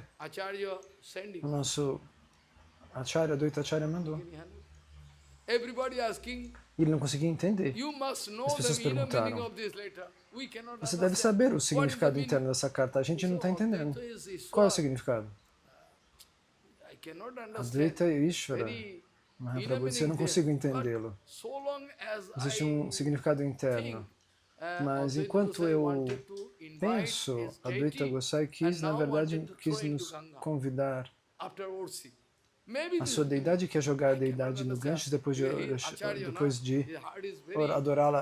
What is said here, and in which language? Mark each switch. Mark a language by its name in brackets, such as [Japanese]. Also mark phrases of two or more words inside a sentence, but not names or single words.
[Portuguese] O nosso Acharya, Advaita Acharya mandou. Ele não conseguia entender. As pessoas perguntaram, você deve saber o significado interno dessa carta. A gente não está entendendo. Qual é o significado? Advaita Ishvara. Mahaprabhu disse, eu não consigo entendê-lo. Existe um significado interno. Mas enquanto eu penso, Advaita Gosai na verdade, quis nos convidar. A sua deidade quer jogar a deidade no Ganges depois de adorá-la.